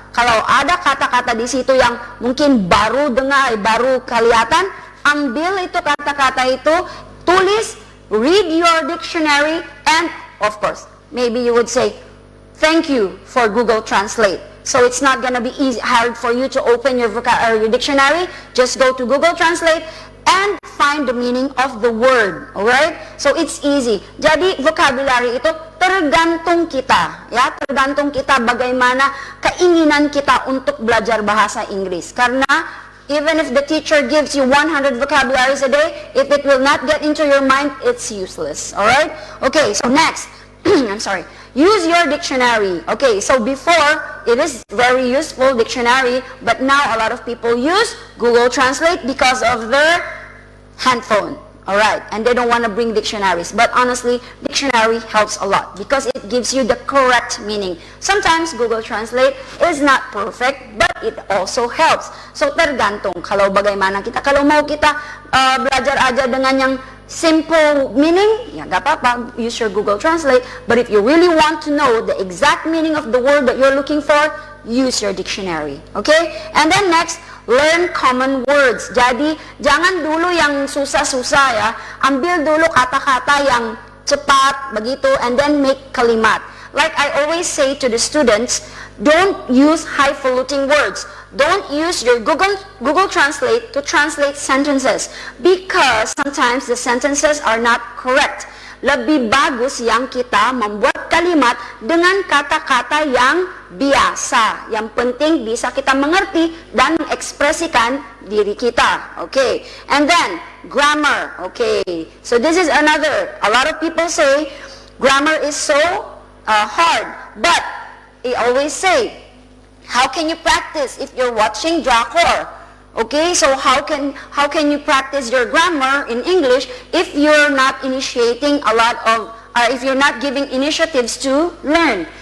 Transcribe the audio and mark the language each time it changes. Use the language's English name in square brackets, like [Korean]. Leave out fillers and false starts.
[Indonesian] Kalau ada kata-kata di situ yang mungkin baru dengar, baru kelihatan, ambil itu kata-kata itu, tulis, [English] read your dictionary, and of course, maybe you would say, thank you for Google Translate. So it's not gonna be hard for you to open your dictionary. Just go to Google Translate and find the meaning of the word. Alright? So it's easy. [Indonesian] Jadi vocabulary itu tergantung kita, ya, tergantung kita bagaimana keinginan kita untuk belajar bahasa Inggris. Karena [English] even if the teacher gives you 100 vocabularies a day, if it will not get into your mind, it's useless. Alright? Okay, so next. I'm sorry. Use your dictionary. Okay, so before, it is very useful dictionary, but now a lot of people use Google Translate because of their handphone. Alright, and they don't want to bring dictionaries. But honestly, dictionary helps a lot because it gives you the correct meaning. Sometimes Google Translate is not perfect, but it also helps. [Indonesian] So tergantung kalau bagaimana kita. Kalau mau kita belajar aja dengan yang simple meaning, ya gak apa-apa, [English] use your Google Translate. But if you really want to know the exact meaning of the word that you're looking for, use your dictionary. Okay? And then next, learn common words. [Indonesian] Jadi, jangan dulu yang susah-susah ya. Ambil dulu kata-kata yang cepat, begitu, [English] and then make [Indonesian] kalimat. [English] Like I always say to the students, don't use highfalutin words. Don't use your Google Translate to translate sentences because sometimes the sentences are not correct. [Indonesian] Lebih bagus yang kita membuat kalimat dengan kata-kata yang biasa. Yang penting bisa kita mengerti dan mengekspresikan diri kita. [English] Okay. And then grammar. Okay. So this is another. A lot of people say grammar is so hard, but I always say, how can you practice if you're watching Drakor? Okay, so how can you practice your grammar in English if you're not initiating a lot of, if you're not giving initiatives to learn?